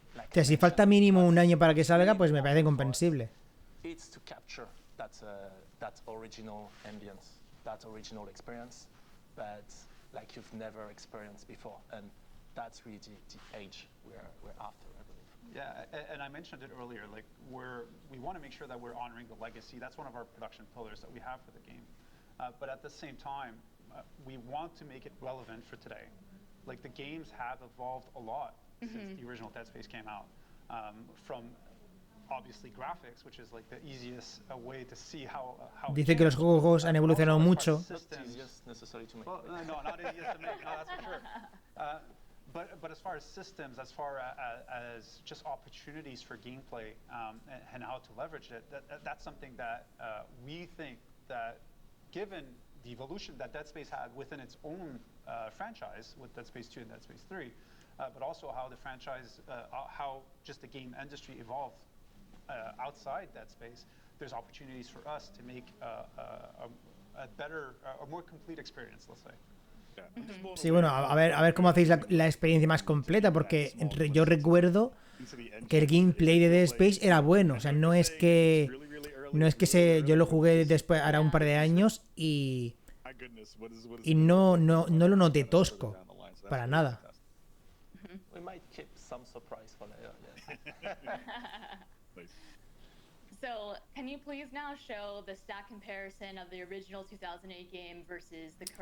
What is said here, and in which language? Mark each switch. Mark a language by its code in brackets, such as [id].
[es] Que si falta mínimo un año para que salga, pues me parece comprensible. [en] It's to capture that original ambience, that original experience, but like you've never experienced before, and that's really the age we're after, I believe. Yeah, and I mentioned it earlier, like we want to make sure that we're honoring the legacy. That's one of our production pillars that we have for the game. But at the same time, we want to make it relevant for today. Like the games have evolved a lot, since the original Dead Space came out. From obviously graphics, which is like the easiest way to see how [es] Dice que los juegos han evolucionado mucho. [en] Not easiest necessarily to make. Well, no, not easiest to make. No, that's for sure. But as far as systems, as far as just opportunities for gameplay and how to leverage it, that's something that we think that, given the evolution that Dead Space had within its own franchise with Dead Space 2 and Dead Space 3, but also how the franchise, how just the game industry evolved outside Dead Space, there's opportunities for us to make a better, a more complete experience, let's say. [es] Sí, bueno, a ver cómo hacéis la experiencia más completa, porque yo recuerdo que el gameplay de Dead Space era bueno, o sea, no es que yo lo jugué después, ahora un par de años y no lo noté tosco, para nada. [en] We might keep some surprise for later. Yes. So, can you please now show the stat comparison of the original 2008 game versus the current?